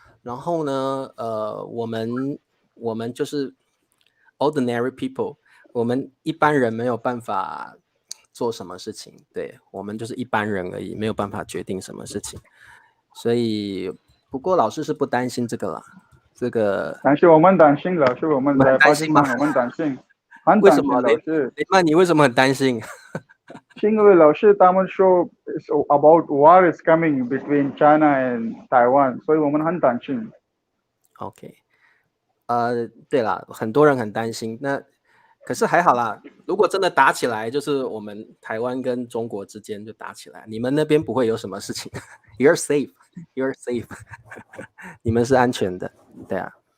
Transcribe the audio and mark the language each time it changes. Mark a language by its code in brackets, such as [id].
[zh] 然后呢，我们就是 [en] ordinary people， [zh] 我们一般人没有办法做什么事情，对，我们就是一般人而已，没有办法决定什么事情。所以，不过老师是不担心这个啦，这个。但是我们担心，老师，我们在巴基斯坦，我们担心，很担心，老师。那你为什么很担心？是因为老师他们说 [en] about war is coming between China and Taiwan， [zh] 所以我们很担心。 OK， 对啦，很多人很担心。那可是还好啦，如果真的打起来，就是我们台湾跟中国之间就打起来，你们那边不会有什么事情。 [en] You're safe， [zh] 你们是安全的，对啊。